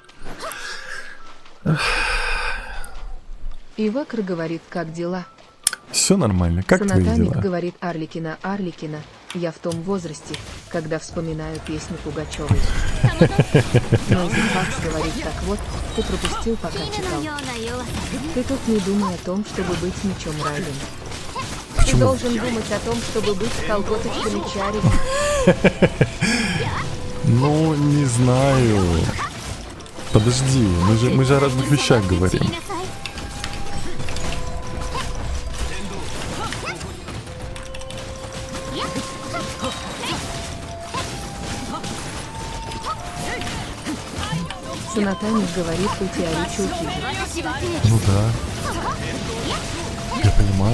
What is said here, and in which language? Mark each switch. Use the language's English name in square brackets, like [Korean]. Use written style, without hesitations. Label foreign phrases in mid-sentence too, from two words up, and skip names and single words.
[Russian] Ивакр говорит, как дела? Все нормально. Как твои Санатамик дела? говорит, Арликина, я в том возрасте, когда вспоминаю песню Пугачевой. Нойзи Факс говорит, так вот, ты пропустил, пока [Japanese] 姫 [Russian] читал. [Japanese] のような弱さ [Russian] Ты тут не думай о том, чтобы быть мечом Райден. Ты Почему? должен думать о том, чтобы быть колготочками Чари. Ну, не знаю. Подожди, мы же о разных вещах говорим. [Japanese] 散りなさい [Russian] Санатамик говорит, у Тиари чулки. [Japanese] 私が手 [Russian] Ну да. Я понимаю.